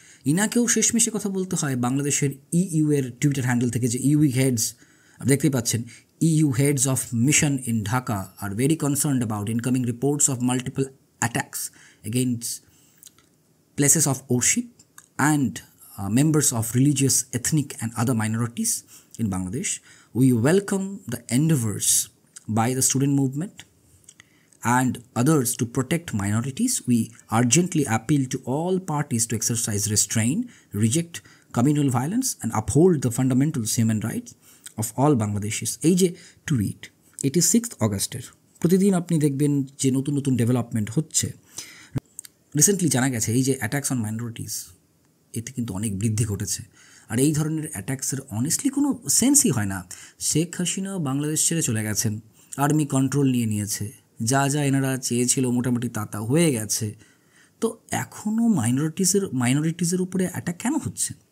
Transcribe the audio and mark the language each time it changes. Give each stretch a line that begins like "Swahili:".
Bangla: ইনাকেও শেষমেশে কথা বলতে হয় বাংলাদেশের ইইউ এর টুইটার হ্যান্ডেল থেকে, যে ইউ হেডস দেখতেই পাচ্ছেন,
English: EU heads of mission in Dhaka are very concerned about incoming reports of multiple attacks against places of worship and members of religious, ethnic and other minorities in Bangladesh. We welcome the endeavors by the student movement and others to protect minorities. We urgently appeal to all parties to exercise restraint, reject communal violence and uphold the fundamental human rights of all Bangladeshis.
Bangla: এই যে tweet, এটি 6 অগস্টের। প্রতিদিন আপনি দেখবেন যে নতুন নতুন ডেভেলপমেন্ট হচ্ছে। রিসেন্টলি জানা গেছে এই যে
English: attacks on minorities,
Bangla: এতে কিন্তু অনেক বৃদ্ধি ঘটেছে। আর এই ধরনের অ্যাটাক্সের অনেস্টলি কোনো সেন্সই হয় না। শেখ হাসিনা বাংলাদেশ ছেড়ে চলে গেছেন, আর্মি কন্ট্রোল নিয়ে নিয়েছে, যা যা এনারা চেয়েছিল মোটামুটি তা হয়ে গেছে, তো এখনও মাইনরিটিসের উপরে অ্যাটাক কেন হচ্ছে?